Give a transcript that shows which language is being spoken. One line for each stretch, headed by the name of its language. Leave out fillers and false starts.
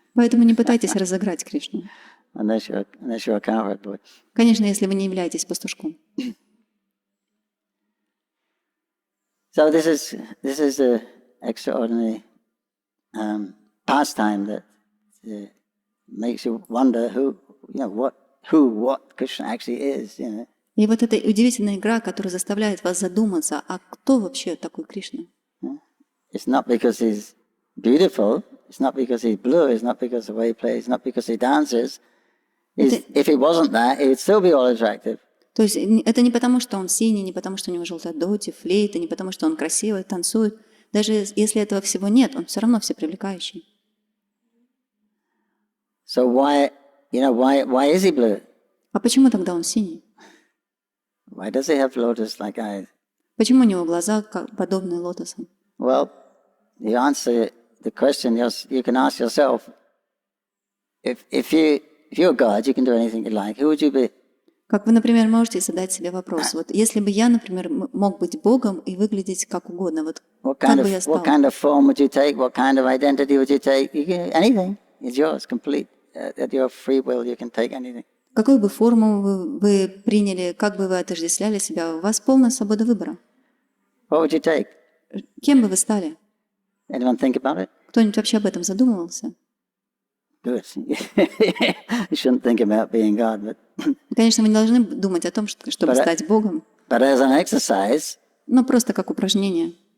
Russian: Поэтому не пытайтесь разыграть Кришну.
English: Unless you're a cowherd boy.
Russian: Конечно, если вы не являетесь пастушком.
English: So this is an extraordinary pastime that makes you wonder what Krishna actually is.
Russian: И вот эта удивительная игра, которая заставляет вас задуматься, а кто вообще такой Кришна?
English: It's not because he's beautiful. It's not because he's blue. It's not because of the way he plays. It's not because he dances. If he wasn't that, he would still be all attractive.
Russian: То есть это не потому, что он синий, не потому, что у него желтая доти, флейта, не потому, что он красивый, танцует. Даже если этого всего нет, он все равно всепривлекающий.
English: So why is he blue?
Russian: А почему тогда он синий?
English: Why does he have lotus-like eyes?
Russian: Почему у него глаза подобные лотосам?
English: Well, you answer the question you can ask yourself. If you're God, you can do anything you like. Who would you be?
Russian: Как вы, например, можете задать себе вопрос. Вот если бы я, например, мог быть Богом и выглядеть как угодно, вот как бы я стал?
English: What kind of form would you take? What kind of identity would you take? Anything is yours, complete. At your free will, you can take anything.
Russian: Какую бы форму вы приняли, как бы вы отождествляли себя, у вас полная свобода выбора.
English: What would you take?
Russian: Кем бы вы стали?
English: Anyone think about it?
Russian: Кто-нибудь вообще об этом задумывался?
English: Good. You shouldn't think about being God, but
Russian: Конечно, мы не должны думать о том, чтобы стать Богом,
English: but as an exercise,
Russian: но просто как упражнение.